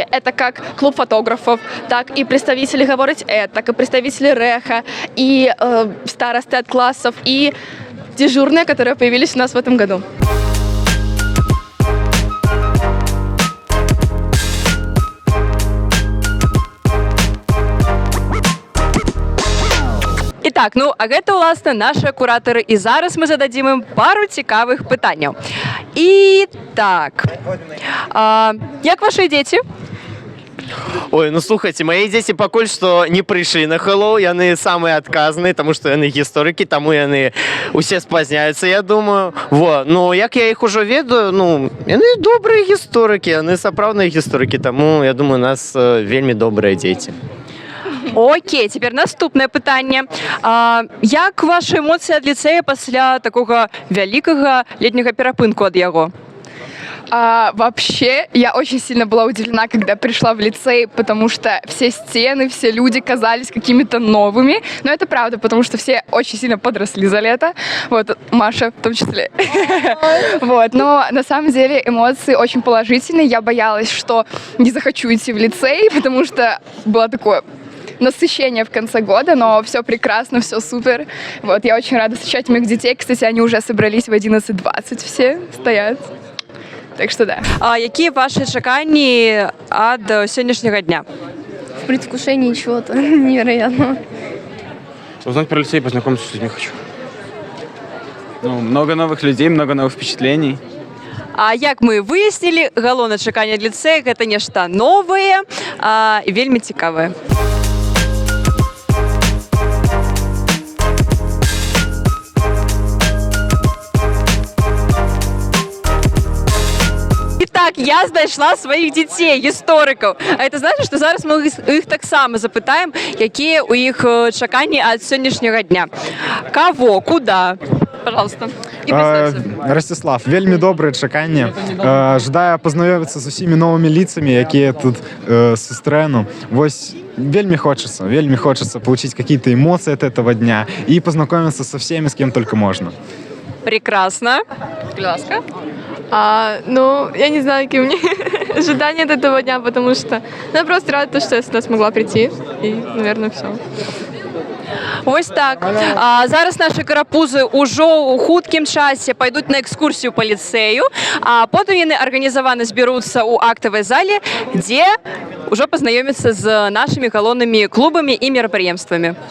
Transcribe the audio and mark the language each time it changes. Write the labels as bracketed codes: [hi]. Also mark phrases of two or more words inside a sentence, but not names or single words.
[ru] Это как клуб фотографов, так и представители «Говорить это», так и представители РЭХа, и старосты от классов, и дежурные, которые появились у нас в этом году. Так, [be] ну, а гэта, уласна, наши куратары. І зараз мы зададзім ім пару цікавых пытанняў. І так, як ваши дзеці? Ой, ну слухайте, мои дети пакуль што не прыйшлі на Hello, яны самыя адказныя, таму што яны гісторыкі, таму яны усе спазняюцца, я думаю. Ну, як я іх ужо ведаю, ну, яны добрыя гісторыкі, яны сапраўдныя гісторыкі, таму, я думаю, у нас вельмі добрыя дзеці. Окей, цяпер наступнае пытанне. Як ваши эмоцыі ад ліцэя пасля такога вялікага летняга перапынку ад яго? [ru] Вообще, я очень сильно была удивлена, когда пришла в лицей, потому что все стены, все люди казались какими-то новыми. Но это правда, потому что все очень сильно подросли за лето. Вот, Маша в том числе. Вот, но на самом деле эмоции очень положительные. Я боялась, что не захочу идти в лицей, потому что было такое насыщение в конце года, но все прекрасно, все супер. Вот, я очень рада встречать моих детей. Кстати, они уже собрались в 11:20, все стоят. Так что да. Какие ваши [be] чаканні ад сённяшняга дня? [ru] В предвкушении чего-то невероятного. Узнать про лицей, познакомиться с людьми хочу. Ну, много новых людей, много новых впечатлений. [be] А як мы выяснили, галоўнае чаканне ад ліцэя гэта нешта новае і вельмі цікавае. [ru] Так, я знайшла своих детей, историков. А это значит, что зараз мы их [be] так само запытаем, [ru] какие у их [be] чаканні ад сённяшняга дня. [ru] Кого, куда, пожалуйста. [be] І представся. Ростислав, вельмі добрае чаканне. Жадаю пазнаёміцца з усімі новымі лицамі, якія тут сустрэну. [ru] Вось вельмі хочется получить какие-то эмоции от этого дня и познакомиться со всеми, с кем только можно. Прекрасно. [be] Будь ласка. [ru] Ну, я не знаю, какие у меня ожидания от этого дня, потому что я просто рада, что я сюда смогла прийти. И, наверное, все. [uk] Ось так. [be] Зараз наші карапузи ўжо ў хуткім часе пойдуць на экскурсію па ліцэю, а потым яны арганізавана збяруцца ў актавай зале, дзе ўжо пазнаёмяцца з нашымі галоўнымі клубамі і мерапрыемствамі.